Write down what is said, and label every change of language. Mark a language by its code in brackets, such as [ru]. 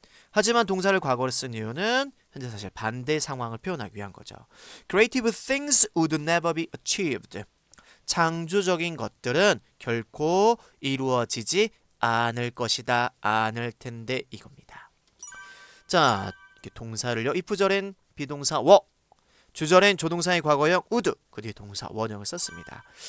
[ko] 하지만 동사를 과거로 쓴 이유는 현재 사실 반대 상황을 표현하기 위한 거죠. [en] Creative things would never be achieved. [ko] 창조적인 것들은 결코 이루어지지 않을 것이다. 않을 텐데 이겁니다. 자, 동사를요. if절엔 비동사 워, 주절엔 조동사의 과거형 would, 그 뒤에 동사 원형을 썼습니다.